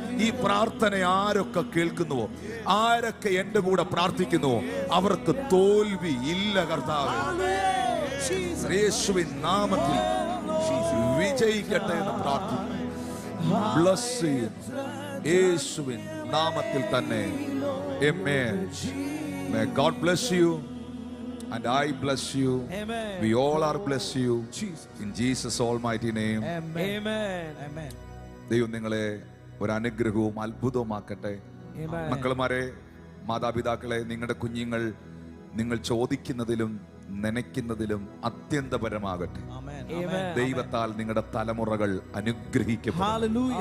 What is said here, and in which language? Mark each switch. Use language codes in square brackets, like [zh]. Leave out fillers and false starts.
[ml] ഈ പ്രാർത്ഥന ആരൊക്കെ കേൾക്കുന്നുവോ, ആരൊക്കെ എന്റെ കൂടെ പ്രാർത്ഥിക്കുന്നുവോ, അവർക്ക് തോൽവി ഇല്ല. കർത്താവേ, യേശുവിൻ നാമത്തിൽ വിജയിക്കട്ടെ എന്ന് പ്രാർത്ഥിക്കുന്നു. ബ്ലസ് ചെയ്യുന്നു യേശുവിൻ നാമത്തിൽ തന്നെ. [en] Amen. May God bless you and I bless you. Amen. We all are bless you in Jesus almighty name. Amen. Amen. [ml] ദൈവം നിങ്ങളെ ഒരു അനുഗ്രഹവും അത്ഭുതവുമാക്കട്ടെ. മക്കളുമാരെ, മാതാപിതാക്കളെ, നിങ്ങളുടെ കുഞ്ഞുങ്ങൾ നിങ്ങൾ ചോദിക്കുന്നതിലും നനയ്ക്കുന്നതിലും അത്യന്തപരമാകട്ടെ. ദൈവത്താൽ നിങ്ങളുടെ തലമുറകൾ അനുഗ്രഹിക്കപ്പെടും.